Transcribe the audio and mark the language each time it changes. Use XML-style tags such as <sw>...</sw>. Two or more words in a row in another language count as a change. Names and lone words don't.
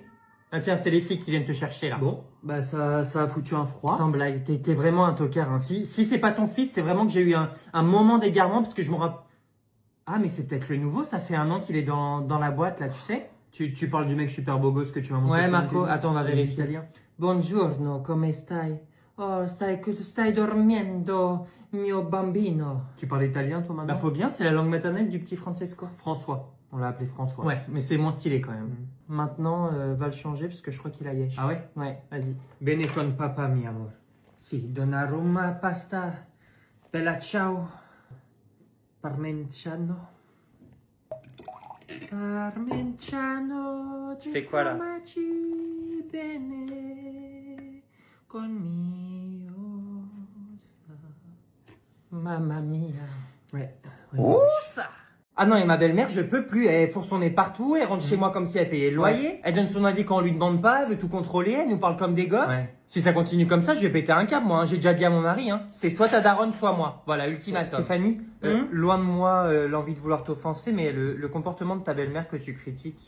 <fr>Ah tiens, c'est les flics qui viennent te chercher là. Bon, bah ça a foutu un froid. Sans blague, t'es vraiment un tocard. Hein. Si c'est pas ton fils, c'est vraiment que j'ai eu un moment d'égarement parce que je me rappelle. Ah mais c'est peut-être le nouveau, ça fait 1 an qu'il est dans la boîte là, tu sais? Tu parles du mec super beau gosse que tu m'as montré. Ouais sur Marco, LinkedIn. attends, on va vérifier. Italien.</fr> <it>Buongiorno, come stai? Oh, stai dormendo, mio bambino.</it> <fr>Tu parles italien toi Bah maintenant? faut bien, c'est la langue maternelle du petit Francesco. François. On l'a appelé François. Ouais, mais c'est moins stylé quand même. Maintenant, va le changer parce que je crois qu'il a yesh. Ah ouais? Ouais, vas-y.</fr> <it>Bene con papa,</it> <es>mi amor.</es> <it>Si, Donnarumma, pasta, bella ciao, parmenciano. Parmenciano,</it> <fr>Tu fais quoi, là?</fr> <it>formaggi bene con mio sa. Mamma mia.</it> <fr>Ouais. Oh, ça! Ah non, et ma belle-mère, je peux plus. Elle fourre son nez partout, elle rentre chez moi comme si elle payait le loyer. Elle donne son avis quand on lui demande pas, elle veut tout contrôler, elle nous parle comme des gosses. Ouais. Si ça continue comme ça, je vais péter un câble, moi. Hein. J'ai déjà dit à mon mari, hein. C'est soit ta daronne, soit moi. Voilà, ultimatum. Stéphanie, loin de moi l'envie de vouloir t'offenser, mais le comportement de ta belle-mère que tu critiques.</fr>